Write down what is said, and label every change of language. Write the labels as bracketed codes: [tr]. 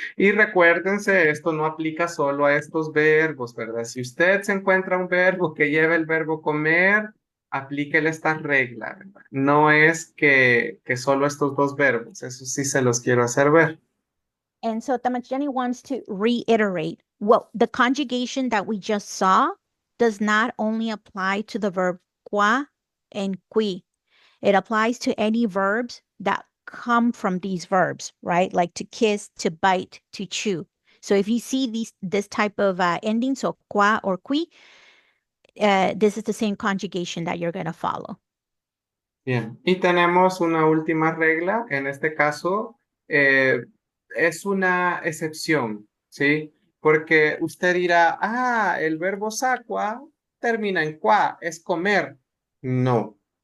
[es] Y recuérdense, esto no aplica solo a estos verbos, ¿verdad? Si usted se encuentra un verbo que lleva el verbo comer, aplíquele esta regla, ¿verdad? No es que solo estos dos verbos, eso sí se los quiero hacer ver. [en] And so Tamachani wants to reiterate, well, the conjugation that we just saw does not only apply to the verb qua and qui. It applies to any verbs that come from these verbs, right? Like to kiss, to bite, to chew. So if you see this type of ending, so qua or qui, this is the same conjugation that you're going to follow. [es] Bien, y tenemos una última regla, en este caso es una excepción, ¿sí? Porque usted dirá, el verbo sacua termina en qua, es comer. No.